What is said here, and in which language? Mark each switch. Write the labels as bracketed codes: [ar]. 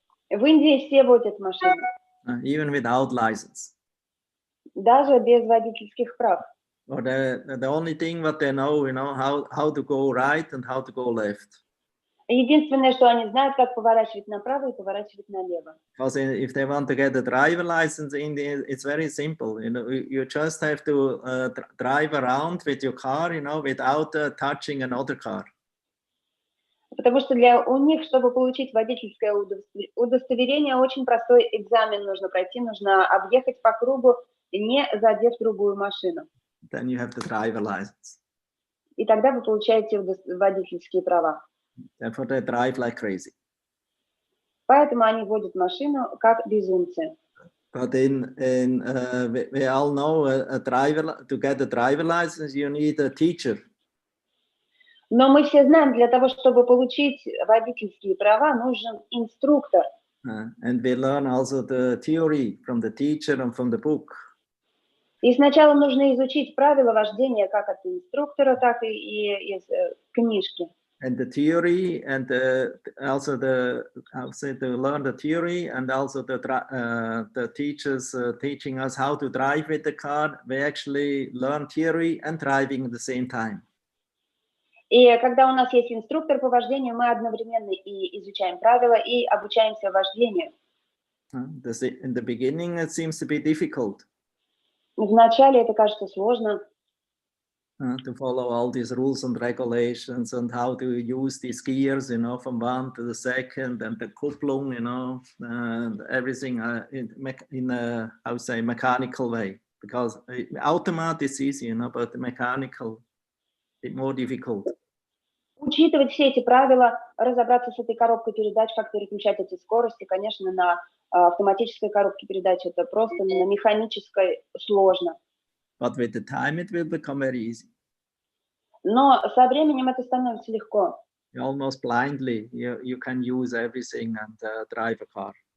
[ru] В Индии все водят машину. [en] Even without license. [ru] Даже без водительских прав. [en] Or the only thing what they know, how to go right and how to go left. [ru] Единственное, что они знают, как поворачивать направо и поворачивать налево. [en] Because if they want to get a driver license, it's very simple. You know, you just have to drive around with your car, you know, without touching another car. [ru] Потому что у них, чтобы получить водительское удостоверение, очень простой экзамен нужно пройти. Нужно объехать по кругу, не задев другую машину. [en] Then you have the driver license. [ru] И тогда вы получаете водительские права. [en] Therefore, they drive like crazy. [ru] Поэтому они водят машину как безумцы. [en] But we all know to get a driver license, you need a teacher. [ru] Но мы все знаем, для того, чтобы получить водительские права, нужен инструктор. [en] And we learn also the theory from the teacher and from the book. [ru] И сначала нужно изучить правила вождения как от инструктора, так и из книжки. [en] And the theory, and also to learn the theory, and also the teachers teaching us how to drive with the car. We actually learn theory and driving at the same time. [ru] И когда у нас есть инструктор по вождению, мы одновременно и изучаем правила, и обучаемся вождению. [en] In the beginning, it seems to be difficult. [ru] Вначале это кажется сложно. [en] To follow all these rules and regulations and how to use these gears, you know, from one to the second, and the Kupplung, you know, and everything in a, I would say, mechanical way. Because automatic is easy, you know, but the mechanical, it's more difficult. [ru] Учитывать все эти правила, разобраться с этой коробкой передач, как переключать эти скорости, конечно, на автоматической коробке передач это просто, на механической сложно. [en] But with the time it will become very easy. [ru] Но со временем это становится легко. [en] Almost blindly, you can use everything and drive a car.